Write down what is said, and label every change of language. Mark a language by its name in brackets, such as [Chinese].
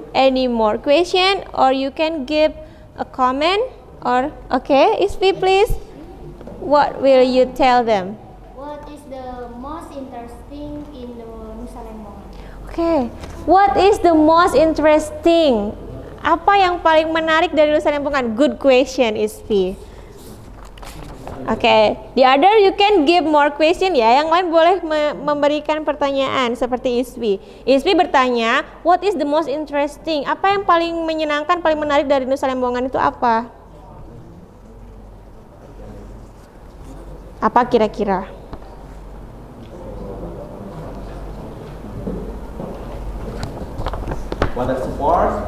[English] Any more question or you can give a comment or okay, Ispi please. What will you tell them? What is the most interesting in the Nusa Lembongan? Okay. What is the most interesting? [Indonesian] Apa yang paling menarik dari Nusa Lembongan? [English] Good question, Ispi. Okay, the other you can give more question ya. [Indonesian] Yang lain boleh memberikan pertanyaan seperti Ispi. Ispi bertanya, [English] what is the most interesting? [Indonesian] Apa yang paling menyenangkan, paling menarik dari Nusa Lembongan itu apa? Apa kira-kira? [English] Water sport,